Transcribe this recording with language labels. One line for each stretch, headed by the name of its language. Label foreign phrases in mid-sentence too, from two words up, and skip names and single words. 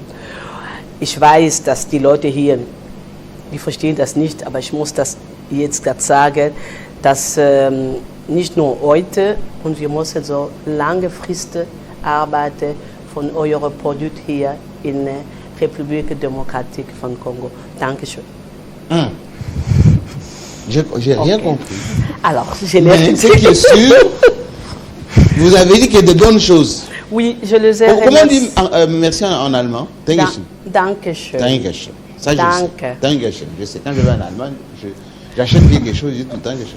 German: Ich weiß, dass die Leute hier, die verstehen das nicht, aber ich muss das jetzt gerade sagen, dass nicht nur heute und wir müssen so langfristig arbeiten von eurem Produkt hier in der Republik Demokratik von Kongo. Dankeschön.
French: J'ai rien compris. Alors, je Mais l'ai ce qui est sûr, vous avez dit qu'il y a de bonnes choses. Oui, je les ai Comment on dit remerciés. merci en allemand? Dankeschön. Dankeschön. Dankeschön. Ça, je Danke. sais. Dankeschön. Je sais, quand je vais en Allemagne, j'achète quelque chose, je dis tout le temps Dankeschön.